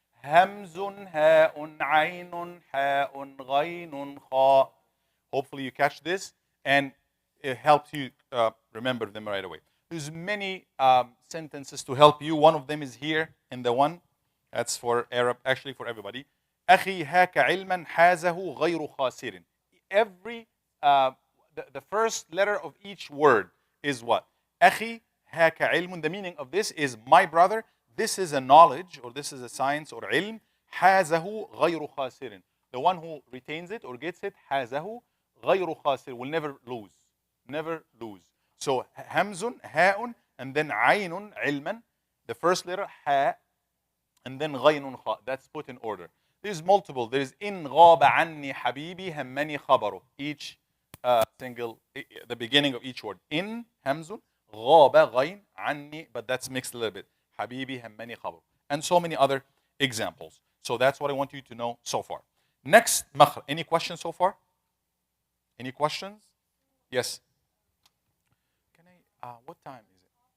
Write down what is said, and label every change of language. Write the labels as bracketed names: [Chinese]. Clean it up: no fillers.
[Arabic] همز هاء عين حاء غين خاء. [English] Hopefully you catch this and it helps you remember them right away. There's many sentences to help you. One of them is here in the one. That's for Arab, actually for everybody. [Arabic] أخي هاك علما حازه غير خاسر. [English] Every the first letter of each word is what? [Arabic] أخي هاك علم. [English] The meaning of this is my brother. This is a knowledge or this is a science or علم. [Arabic] حازه غير خاسر. [English] The one who retains it or gets it, [Arabic] حازه غير خاسر, [English] will never lose. Never lose. So [Arabic] همز هاء [English] and then [Arabic] عين علما. [English] The first letter ها and then غين خاء. That's put in order. There's multiple. [Arabic] There's إن غاب عني حبيبي همني خبره. [English] Each single, the beginning of each word. [Arabic] إن همز غاب غين عني, [English] but that's mixed a little bit. [Arabic] حبيبي همني خبره. [English] And so many other examples. So that's what I want you to know so far. Next, مخرج. Any questions so far? Any questions? Yes. Can I? What time is it?